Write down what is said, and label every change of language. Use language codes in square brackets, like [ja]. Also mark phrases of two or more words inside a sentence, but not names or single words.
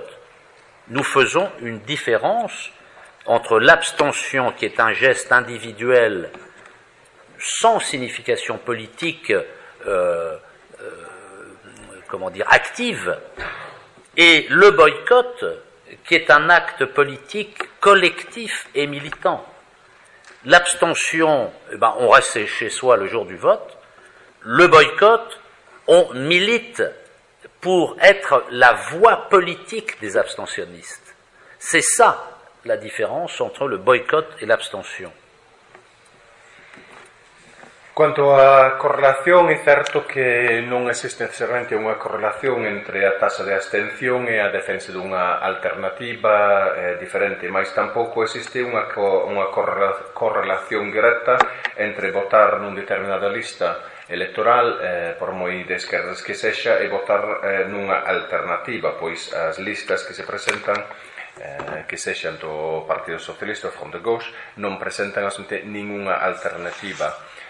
[fr] Nous faisons une différence entre l'abstention, qui est un geste individuel sans signification politique, active, et le boycott, qui est un acte politique collectif et militant. L'abstention, on reste chez soi le jour du vote. Le boycott, on milite pour être la voix politique des abstentionnistes. C'est ça la différence entre le boycott e l'abstention. [gl] Quanto á correlación, é certo que non existe necesariamente unha correlación entre a taxa de abstención e a defensa dunha alternativa diferente, mas tampouco existe unha correlación directa entre votar nun determinada lista electoral, por moi de esquerdas que sexa, e votar nunha alternativa, pois as listas que se presentan que sexan do Partido Socialista ou Front de Gauche non presentan absolutamente ningunha alternativa.